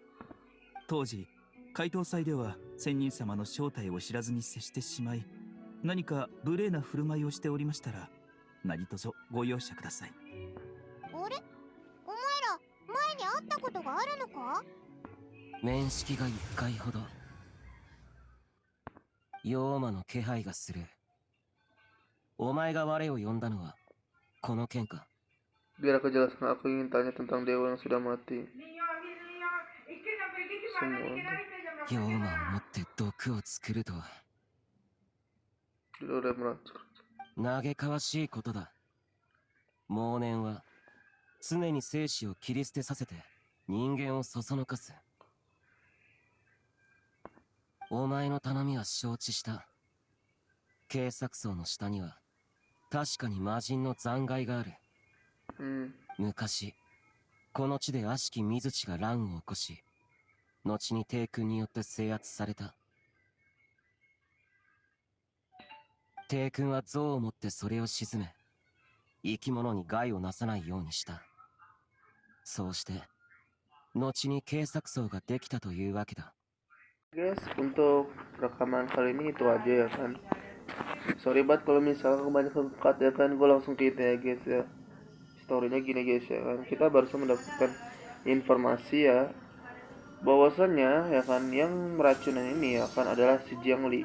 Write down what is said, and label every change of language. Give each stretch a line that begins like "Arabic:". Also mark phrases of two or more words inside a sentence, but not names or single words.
Japanese: 当時怪盗祭では仙人様の正体を知らずに接してしまい、何か無礼な振る舞いをしておりましたら何卒ご容赦ください。あれ？お前ら前に会ったことがあるのか？面識が1回ほど。妖魔の気配がする。お前が我を呼んだのはこの件か。
Indonesian: Biar aku jelaskan, aku ingin tanya tentang dewa yang sudah mati. Semua.
Japanese: 妖魔をもって毒を作るとは
Indonesian: Dulu udah meracun.
Japanese: 嘆かわしいことだ。妄念は常に生死を切り捨てさせて人間をそそのかす。お前の頼みは承知した。警察層の下には確かに魔人の残骸がある。昔この地で悪しき水地が乱を起こし、後に帝君によって制圧された。帝君は像を持ってそれを鎮め、生き物に害をなさないようにした。そうして後に警察層ができたというわけだ。
Indonesian: Guys, untuk rekaman kali ini itu aja ya kan. Sorry banget kalau misalnya kebanyakan cut ya kan, gue langsung ke itu ya guys ya. Storynya gini guys ya kan, kita barusan mendapatkan informasi ya bahwasannya ya kan yang meracunan ini ya kan adalah si Jiangli.